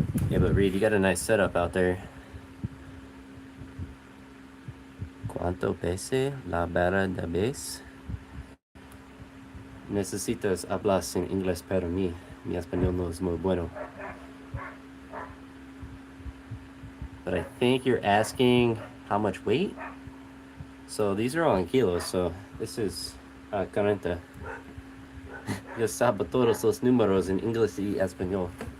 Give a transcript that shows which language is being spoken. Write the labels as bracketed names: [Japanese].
[English] Yeah, but Reed, you got a nice setup out there. [Spanish] ¿Cuánto pesa la barra de base? Necesitas hablar en inglés para mí. Mi español no es muy bueno. [English] But I think you're asking how much weight? So these are all in kilos, so this is 40. [Spanish] Yo sabo todos los números en inglés y español.